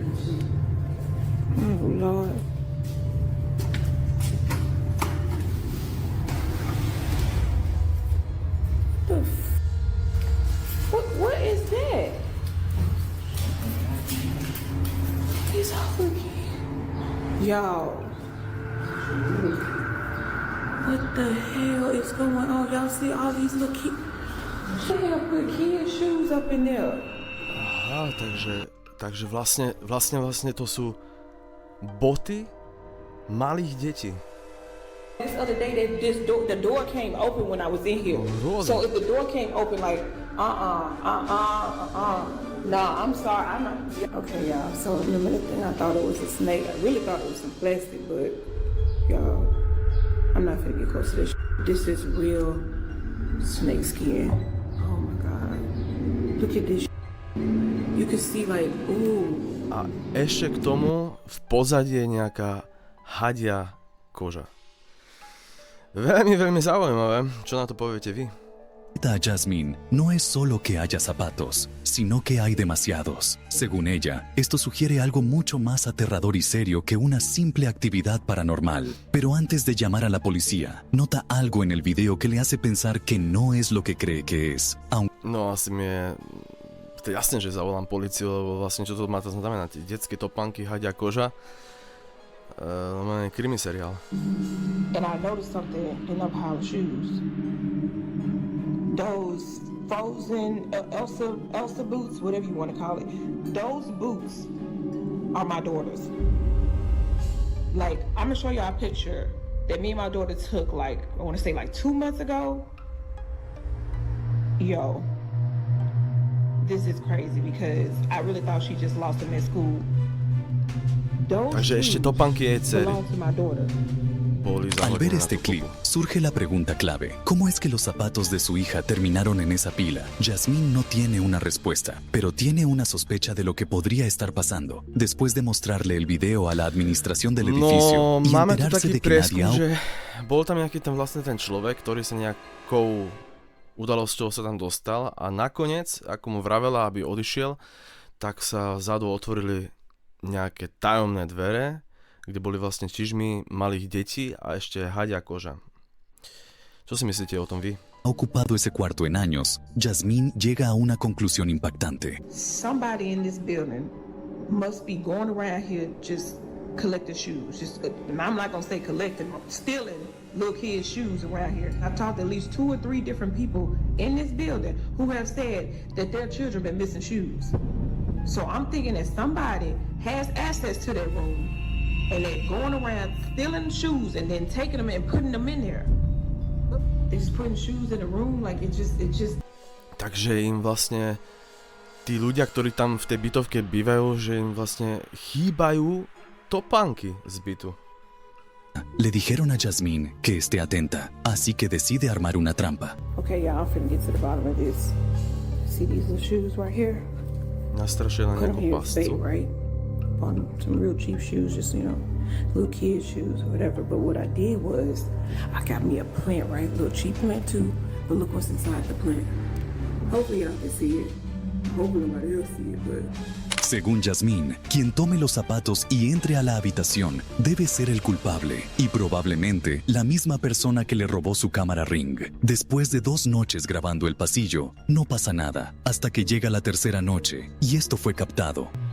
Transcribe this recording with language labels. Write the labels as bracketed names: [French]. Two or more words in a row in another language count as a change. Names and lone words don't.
[English] Oh, Lord. What is that? He's hungry. Y'all. What the hell is going on? Y'all see all these little kids? What the hell put kids' shoes up in there? [Slovak] Aha, takže vlastne to sú boty malých detí. [English] This other day, the door came open when I was in here. Really? So if the door came open, like, nah, I'm sorry, I'm not. Okay, y'all. So in the minute thing, I thought it was a snake. I really thought it was some plastic, but y'all, I'm not finna get close to this. This is real snake skin. Oh my God! Look at this. You can see like, ooh. [Slovak] A ešte k tomu v pozadí je nejaká hadia koža. Veľmi, veľmi zaujímavé. Čo na to poviete vy? [Spanish] A Jasmine no es solo que haya zapatos, sino que hay demasiados. Según ella, esto sugiere algo mucho más aterrador y serio que una simple actividad paranormal. Pero antes de llamar a la policía, nota algo en el video que le hace pensar que no es lo que cree que es. [Slovak] No asi mi je... To je jasné, že zavolám policiu, lebo vlastne čo to má to znamená? Detské topánky, hadia koža. Normálne krimi seriál. [English] And I noticed something in them house shoes. Those frozen Elsa boots, whatever you want to call it. Those boots are my daughter's. Like, I'm gonna show y'all a picture that me and my daughter took, like, I want to say like 2 months ago. Yo, this is crazy because I really thought she just lost them at school. Those [Slovak] Takže ešte [English] shoes [Slovak] topánky jej dcery [English] belong to my daughter. [Slovak] boli [Spanish] Al [Slovak] zahodené [Spanish] ver [Slovak] na [Spanish] este [Slovak] tú [Spanish] clip, [Slovak] kopu. [Spanish] surge la pregunta clave. ¿Cómo es que los zapatos de su hija terminaron en esa pila? Jasmine no tiene una respuesta, pero tiene una sospecha de lo que podría estar pasando. Después de mostrarle el video a la administración del edificio [Slovak] No, [Spanish] y [Slovak] máme tu [Spanish] enterarse [Slovak] taký [Spanish] de que nadie [Slovak] prieskum, že bol tam nejaký ten človek, ktorý sa nejakou udalosťou sa tam dostal a nakoniec, ako mu vravela, aby odišiel, tak sa vzadu otvorili nejaké tajomné dvere, kde boli vlastne čižmy malých detí a ešte hadia koža. Čo si myslíte o tom vy? [Spanish] ocupado ese cuarto en años, Jasmine llega a una conclusión impactante. [English] Somebody in this building must be going around here just collecting shoes. And I'm not gonna say collecting, stealing little kids' shoes around here. I've talked to at least 2 or 3 different people in this building who have said that their children been missing shoes. So I'm thinking that somebody has access to that room and they're going around stealing shoes and then taking them and putting them in there. They're just putting shoes in the room, like it just. [Slovak] Takže im vlastne tí ľudia, ktorí tam v tej bytovke bývajú, že im vlastne chýbajú topánky z bytu. [Spanish] Le dijeron a Jasmine que esté atenta, así que decide armar una trampa. [English] Okay, y'all, I'm finna get to the bottom of this. See these little shoes right here? [Slovak] Nastrašila [English] Put them [Slovak] nejakú [English] here and stay, [Slovak] pascu. [English] right? Bought some real cheap shoes, just, little kid shoes or whatever. But what I did was, I got me a plant, right? A little cheap plant too. But look what's inside the plant. Hopefully y'all can see it. Hopefully nobody else see it, but... [Spanish] Según Jasmine, quien tome los zapatos y entre a la habitación debe ser el culpable y probablemente la misma persona que le robó su cámara Ring. Después de 2 noches grabando el pasillo, no pasa nada hasta que llega la tercera noche y esto fue captado.